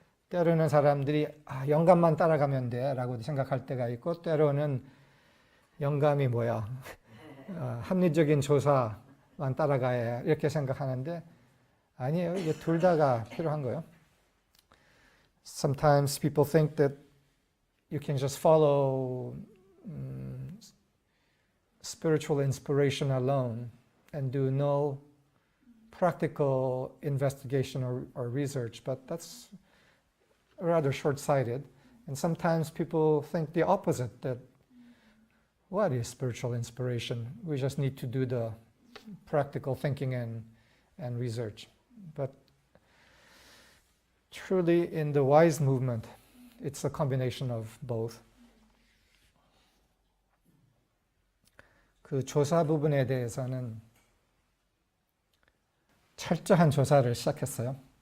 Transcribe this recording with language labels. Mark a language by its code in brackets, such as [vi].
[ko] 때로는 사람들이 영감만 따라가면 돼 라고 생각할 때가 있고, 때로는 영감이 뭐야, 합리적인 조사만 따라가야 이렇게 생각하는데 아니에요. 이게 둘 다가 필요한 거예요. [en] Sometimes people think that you can just follow spiritual inspiration alone and do no practical investigation or research, but that's rather short-sighted. And sometimes people think the opposite, that what is spiritual inspiration? We just need to do the practical thinking and research. But truly in the WISE movement, it's a combination of both. [ko] 그 조사 부분에 대해서는 철저한 조사를 시작했어요.